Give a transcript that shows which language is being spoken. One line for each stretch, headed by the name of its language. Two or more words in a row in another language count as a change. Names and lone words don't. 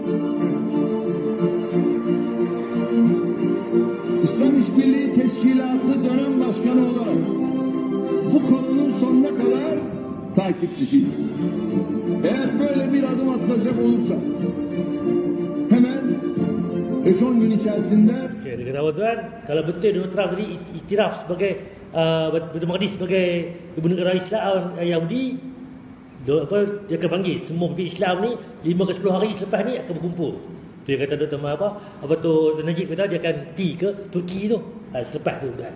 Turkish: İslam İşbirliği Teşkilatı dönem başkanı olarak bu konunun sonuna kadar takipçisiyiz. Eğer böyle bir adım atılacak olursa hemen 5-10 gün içerisinde
Malay: Okay, dia kata apa tuan? Kalau betul Donald Trump tadi iktiraf sebagai Baitul Maqdis sebagai ibu negara Islam Yahudi, dia akan panggil semua pemimpin Islam ni 5 ke 10 hari selepas ni akan berkumpul. Dia kata Dr. apa tu Najib kata dia akan pergi ke Turki tu selepas tu tuan.